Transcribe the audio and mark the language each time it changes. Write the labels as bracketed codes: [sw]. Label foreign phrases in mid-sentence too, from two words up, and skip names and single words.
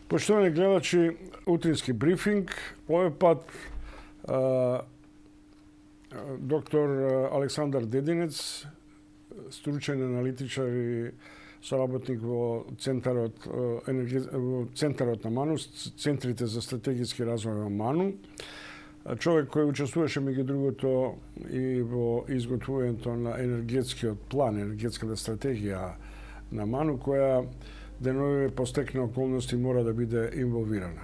[mk] Поштовани гледачи, utrински брифинг. Овај пут dr. Aleksandar Dedinec, stručен аналитичар и соработник во Центарот на МАНУ, Центрите за стратегиски развој на МАНУ. Човек кој учествуваше меѓу другото и во изготвувањето на енергетскиот план, енергетската стратегија на МАНУ, која деновиве по стекна околности мора да биде инволвирана.